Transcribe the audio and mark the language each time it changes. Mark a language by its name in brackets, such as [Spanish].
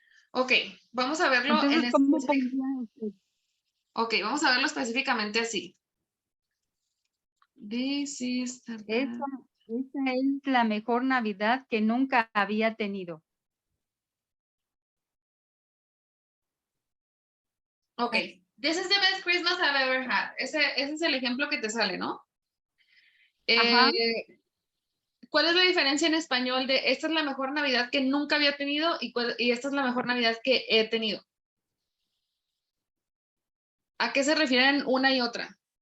[Spanish] ok, vamos a verlo Entonces, ¿cómo pondría usted? ok, vamos a verlo específicamente así. [English] This is [Spanish] Esta es la mejor Navidad que nunca había tenido. [English] ok, this is the best Christmas I've ever had. [Spanish] Ese es el ejemplo que te sale, ¿no? Ajá. ¿Cuál es la diferencia en español de esta es la mejor Navidad que nunca había tenido y esta es la mejor Navidad que he tenido? ¿A qué se refieren una y otra?